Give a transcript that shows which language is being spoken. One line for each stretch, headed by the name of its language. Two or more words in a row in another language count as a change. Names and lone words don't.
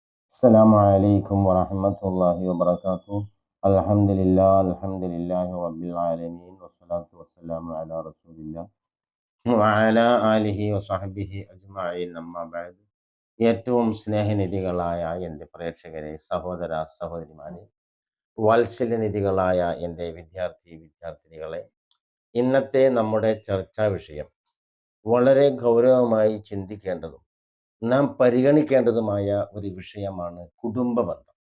Arabic: السلام عليكم ورحمة الله وبركاته. الحمد لله رب العالمين والصلاة والسلام على رسول الله وعلى آله وصحبه أجمعين أما بعد.
Malayalam: ഏറ്റവും സ്നേഹനിധികളായ എൻ്റെ പ്രേക്ഷകരെ, സഹോദര സഹോദരിമാരെ, വാത്സല്യനിധികളായ എൻ്റെ വിദ്യാർത്ഥിനികളെ, ഇന്നത്തെ നമ്മുടെ ചർച്ചാ വിഷയം വളരെ ഗൗരവമായി ചിന്തിക്കേണ്ടതും നാം പരിഗണിക്കേണ്ടതുമായ ഒരു വിഷയമാണ് കുടുംബബന്ധം.